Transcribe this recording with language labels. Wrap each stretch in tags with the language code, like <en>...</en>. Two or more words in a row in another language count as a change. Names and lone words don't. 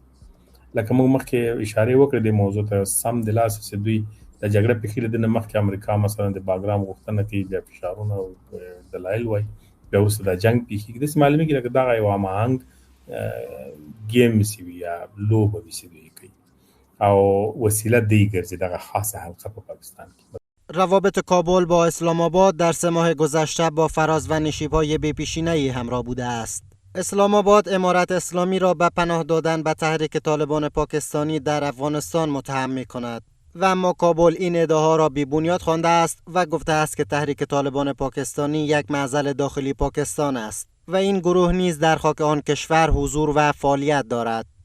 <ps>لکه موږ مخکې اشارې وکړې دې موضوع ته سم د لاسه چې دوی د جګړه پیښې له دې نه مخکې امریکا مثلا د باګرام غوښتنه کوي، بیا فشارونه او دلایل وایي، بیا وروسته دا جنګ پیښېږي. داسې معلومېږي لکه دغه یو هماهنګ ګیم وسي وي یا لوبه وسي دوی کوي او وسیله دی ګرځي دغه خاصه حلقه په پاکستان کې.</ps> <fa>روابط کابل با اسلام آباد در 3 ماه گذشته با فراز و نشیب‌های بی‌پیشینه‌ای همراه بوده است. اسلام آباد امارت اسلامی را به پناه دادن به تحریک طالبان پاکستانی در افغانستان متهم می‌کند و اما کابل این ادعاها را بی‌بنیاد خوانده است و گفته است که تحریک طالبان پاکستانی یک معضل داخلی پاکستان است و این گروه نیز در خاک آن کشور حضور و فعالیت دارد.</fa>